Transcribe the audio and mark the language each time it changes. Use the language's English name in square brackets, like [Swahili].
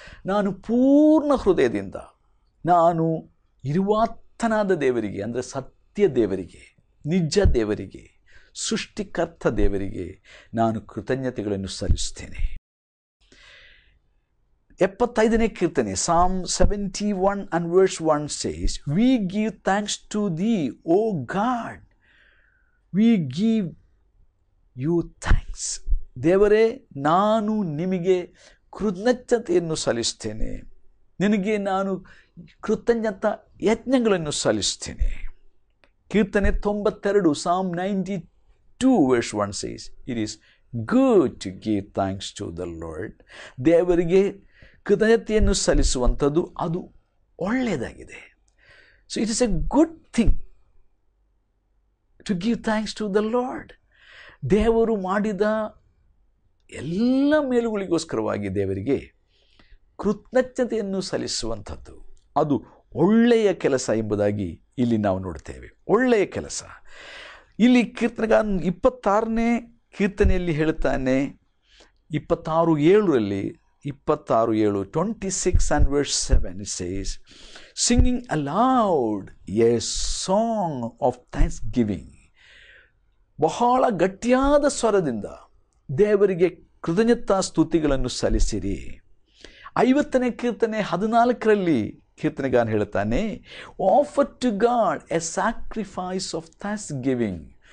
[Kannada] ನಾನು ಪೂರ್ಣ ಹೃದಯದಿಂದ, ನಾನು ಇರುವಾತನಾದ ದೇವರಿಗೆ, ಅಂದರೆ ಸತ್ಯ ದೇವರಿಗೆ, ನಿಜ ದೇವರಿಗೆ, ಸೃಷ್ಟಿಕರ್ತ ದೇವರಿಗೆ ನಾನು ಕೃತಜ್ಞತೆಗಳನ್ನು ಸಲ್ಲಿಸುತ್ತೇನೆ. 75ನೇ ಕೀರ್ತನೆ [English] Psalm 71 and verse 1 says, we give thanks to thee, O God. We give you thanks. [Kannada] ದೇವರೇ, ನಾನು ನಿಮಗೆ ಕೃತಜ್ಞತೆಯನ್ನು ಸಲ್ಲಿಸ್ತೇನೆ, ನಿನಗೆ ನಾನು ಕೃತಜ್ಞತಾ ಯಜ್ಞಗಳನ್ನು ಸಲ್ಲಿಸ್ತೇನೆ. [English] ಕೀರ್ತನೆ 92 Psalm 92 verse 1 says, it is good to give thanks to the Lord. [Kannada] ದೇವರಿಗೆ ಕೃತಜ್ಞತೆಯನ್ನು ಸಲ್ಲಿಸುವಂಥದ್ದು ಅದು ಒಳ್ಳೆಯದಾಗಿದೆ. [English] So it is a good thing to give thanks to the Lord. [Kannada] ದೇವರು ಮಾಡಿದ ಎಲ್ಲ ಮೇಲುಗಳಿಗೋಸ್ಕರವಾಗಿ ದೇವರಿಗೆ ಕೃತಜ್ಞತೆಯನ್ನು ಸಲ್ಲಿಸುವಂಥದ್ದು ಅದು ಒಳ್ಳೆಯ ಕೆಲಸ ಎಂಬುದಾಗಿ ಇಲ್ಲಿ ನಾವು ನೋಡ್ತೇವೆ. ಒಳ್ಳೆಯ ಕೆಲಸ. ಇಲ್ಲಿ ಕೀರ್ತನೆಗಾರ 26ನೇ ಕೀರ್ತನೆಯಲ್ಲಿ ಹೇಳ್ತಾನೆ, [English] 26:7 26 and verse 7 it says, singing aloud a song of thanksgiving. [Kannada] ಬಹಳ ಗಟ್ಟಿಯಾದ ಸ್ವರದಿಂದ ದೇವರಿಗೆ ಕೃತಜ್ಞತಾ ಸ್ತುತಿಗಳನ್ನು ಸಲ್ಲಿಸಿರಿ. 50ನೇ ಕೀರ್ತನೆ 14ರಲ್ಲಿ ಕೀರ್ತನೆಗಾರನು ಹೇಳ್ತಾನೆ, [English] Offer to God a sacrifice of thanksgiving.